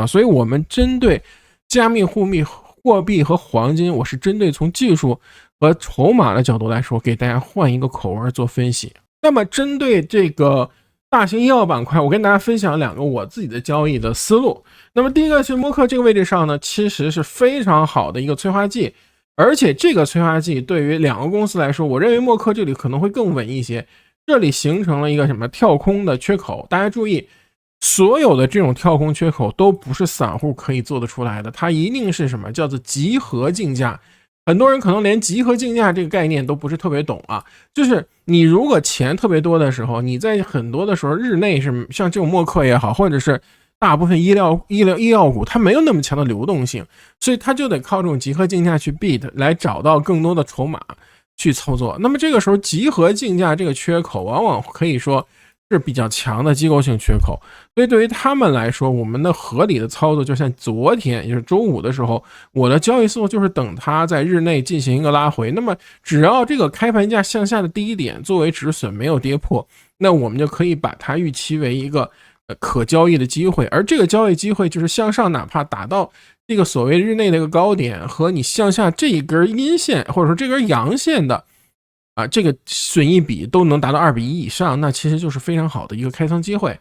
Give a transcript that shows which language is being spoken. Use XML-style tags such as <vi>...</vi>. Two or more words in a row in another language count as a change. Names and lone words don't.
<zh>所以我們針對加密貨幣和黄金，我是針对從技術和籌碼的角度來說，給大家換一個口味做分析。那麼針對這個大型医藥板塊，我跟大家分享2個我自己的交易的思路。那麼第一個是默克这個位置上呢，其實是非常好的一個催化劑，而且這個催化劑對於2個公司來說，我認為默克這裡可能會更穩一些。這裡形成了一個什麼跳空的缺口，大家注意，所有的這種跳空缺口都不是散戶可以做得出來的，它一定是什麼叫做集合竞價。很多人可能連集合竞價這個概念都不是特別懂啊，就是你如果錢特別多的時候，你在很多的时候日內是像这種默克也好，或者是大部分医药股，它沒有那麼強的流動性，所以它就得靠這種集合競價去 beat 來找到更多的籌碼去操作。那麼這個時候集合競價這個缺口往往可以說是比較強的機構性缺口，所以對於他們来说，我們的合理的操作就像昨天也就是周五的时候，我的交易思路就是等它在日內进行一個拉回，那麼只要這個開盤價向下的低點作為止損沒有跌破，那我們就可以把它預期為一個可交易的機會，而這個交易機會就是向上哪怕打到這個所謂日內的一個高點和你向下這一根陰線或者說這根陽線的這個損益比都能達到2:1以上，那其實就是非常好的一個開倉機會。</zh>